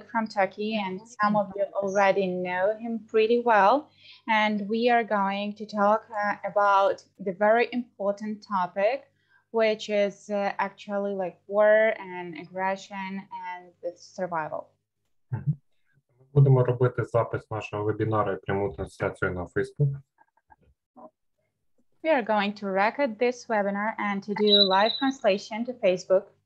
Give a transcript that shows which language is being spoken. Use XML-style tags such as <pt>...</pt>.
<en>from Turkey, and some of you already know him pretty well. And we are going to talk about the very important topic, which is actually like war and aggression and the survival.</en> <uk>Будемо робити запис нашого вебінару і пряму трансляцію на Facebook.</uk> <en>We are going to record this webinar and to do live translation to Facebook.</en>